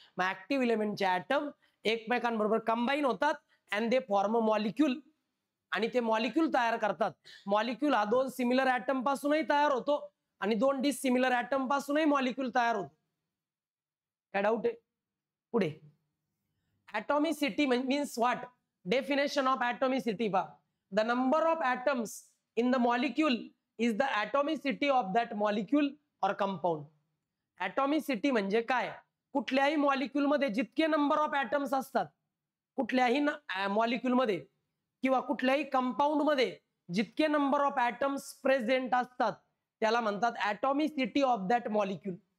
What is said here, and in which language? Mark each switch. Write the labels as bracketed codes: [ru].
[mr] मग active इलेमेंटचे atom एकमेकांबरोबर combine होतात [en] and they form a molecule, [mr] आणि ते मॉलिक्यूल तयार करतात. मॉलिक्यूल हा दोन सिमिलर ऍटम पासूनही तयार होतो आणि दोन डिसिमिलर ऍटम पासूनही मॉलिक्यूल तयार होतो. काय डाऊट आहे? [en] पुढे, atomicity means what? Definition of atomicity पहा. The number of atoms in the molecule is the atomicity of that molecule or compound. [mr] ऍटॉमिसिटी म्हणजे काय? कुठल्याही मॉलिक्यूल मध्ये जितके नंबर ऑफ ऍटम्स असतात, कुठल्याही मॉलिक्यूल मध्ये किंवा कुठल्याही कंपाऊंड मध्ये जितके नंबर ऑफ ऍटम्स प्रेझेंट असतात, त्याला म्हणतात [en] Atomicity of that molecule.